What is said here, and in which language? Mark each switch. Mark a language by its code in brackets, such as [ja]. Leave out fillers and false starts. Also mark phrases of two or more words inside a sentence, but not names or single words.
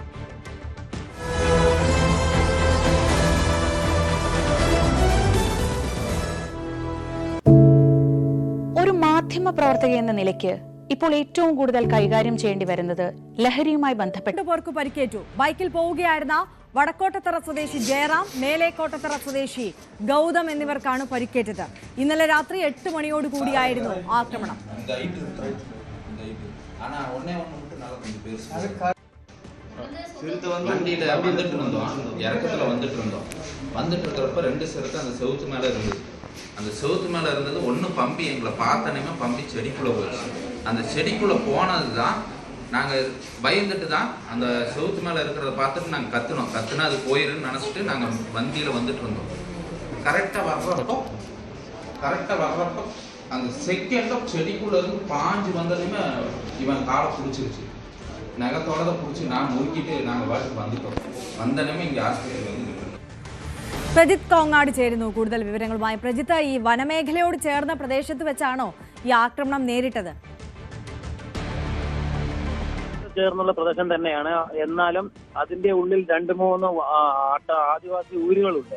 [ml] ഒരു മാധ്യമ പ്രവർത്തക എന്ന നിലയ്ക്ക് ഇപ്പോൾ ഏറ്റവും കൂടുതൽ കൈകാര്യം ചെയ്യേണ്ടി വരുന്നത് ലഹരിയുമായി ബന്ധപ്പെട്ട് 2 പേർക്ക് പരിക്കേറ്റു. ബൈക്കിൽ പോവുകയായിരുന്ന വടക്കോട്ടത്തറ സ്വദേശി ജയറാം, മേലേക്കോട്ടത്തറ സ്വദേശി ഗൗതം എന്നിവർക്കാണ് പരിക്കേറ്റത്. ഇന്നലെ രാത്രി 8 മണിയോടുകൂടിയായിരുന്നു ആക്രമണം. [ta] வண்டியில் வந்துட்டு இருந்தோம், இறக்கத்தில் வந்துட்டு இருக்கிறப்ப 2 சிறுத்தை அந்த செவுத்து மேலே இருந்தது. அந்த செவுத்து மேலே இருந்தது ஒன்று பம்பி எங்களை பார்த்தனையுமே பம்பி செடிக்குள்ளே போயிடுச்சு. அந்த செடிக்குள்ளே போனது தான் நாங்கள் பயந்துட்டு தான் அந்த செவுத்து மேலே இருக்கிறத பார்த்துட்டு நாங்கள் கத்துனா அது போயிருன்னு நினச்சிட்டு நாங்கள் வண்டியில் வந்துட்டு இருந்தோம். கரெக்டாக வர்றப்போ அந்த செகண்டும் செடிக்குள்ளே இருந்து பாஞ்சு வந்ததுமே இவன் காலை பிடிச்சிருச்சு. நகத்தோட பிடிச்சி நான் முறுக்கிட்டு நாங்கள் வாட்டுக்கு வந்துட்டோம். [ml] വന്നനമേ ഇങ്ങനെ ആസ്പത്രിയിൽ വന്നിട്ടുണ്ട്. പ്രജിത്ത് കോങ്ങാട് ചേരുന്നു കൂടുതൽ വിവരങ്ങളുമായി. പ്രജിത്ത്, ഈ വനമേഖലയോട് ചേർന്ന പ്രദേശത്ത് വെച്ചാണോ ഈ ആക്രമണം നേരിട്ടത്? ചേർന്നുള്ള പ്രദേശം തന്നെയാണ്. എന്നാലും അതിന്റെ ഉള്ളിൽ 2-3 ആദിവാസി ഊരുകളുണ്ട്.